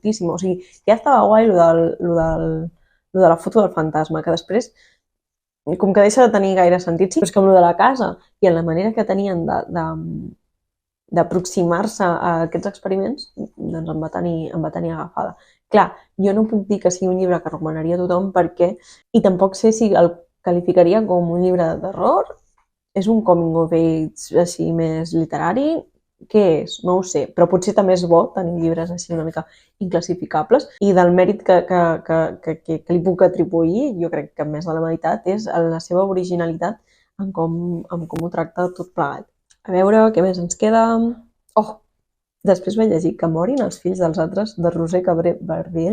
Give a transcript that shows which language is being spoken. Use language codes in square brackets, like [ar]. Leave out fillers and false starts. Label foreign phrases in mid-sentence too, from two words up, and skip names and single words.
[ca] O sigui, ja estava guai lo de la foto del fantasma, que després, com que deixa de tenir gaire sentit, sí, però és que amb lo de la casa i en la manera que tenien d'aproximar-se a aquests experiments, doncs em va tenir agafada. Clar, jo no puc dir que sigui un llibre que recomanaria a tothom perquè, i tampoc sé si el qualificaria com un llibre de terror, és un [en] coming of age [ca] així més literari, què és? No ho sé, però potser també és bo tenir llibres així una mica inclassificables i del mèrit que li puc atribuir, jo crec que més de la meitat, és la seva originalitat en com ho tracta tot plegat. A veure, què més ens queda? Oh, després vaig llegir Que morin els fills dels altres, de Roser Cabré Barbiell.